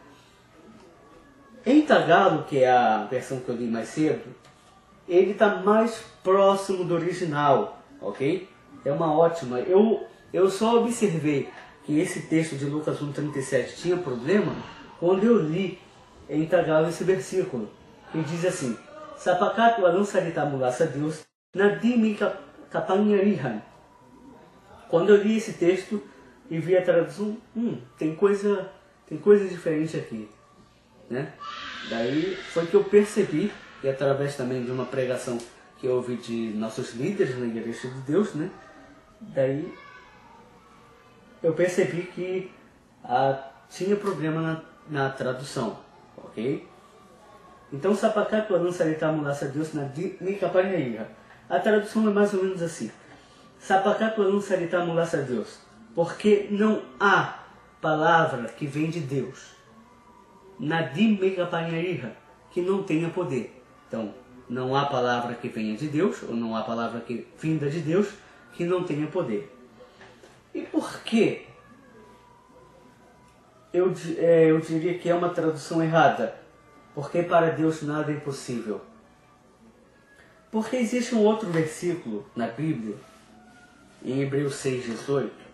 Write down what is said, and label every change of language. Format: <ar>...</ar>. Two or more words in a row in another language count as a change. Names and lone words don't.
<pt>Em Tagalo, que é a versão que eu li mais cedo, ele está mais próximo do original, ok? É uma ótima. Eu só observei que esse texto de Lucas 1,37 tinha problema quando eu li em Tagalo esse versículo, que diz assim:</pt> <tl>Sapakat walang salita mula sa Deus na di may kapangyarihan.</tl> <pt>Quando eu li esse texto e vi a tradução, tem coisa diferente aqui, né? Daí foi que eu percebi, e através também de uma pregação que eu ouvi de nossos líderes na Igreja de Deus, né? Daí eu percebi que tinha problema na tradução, ok? Então,</pt> <tl>Sapakat walang salita mula sa Deus na di may kapangyarihan.</tl> <pt>A tradução é mais ou menos assim:</pt> <tl>Sapakat walang salita mula sa Deus,</tl> <pt>porque não há palavra que vem de Deus,</pt> <tl>na di may kapangyarihan,</tl> <pt>que não tenha poder. Então, não há palavra que venha de Deus, ou não há palavra que vinda de Deus, que não tenha poder. E por que eu diria que é uma tradução errada? Porque para Deus nada é impossível. Porque existe um outro versículo na Bíblia, em Hebreus 6,18.</pt>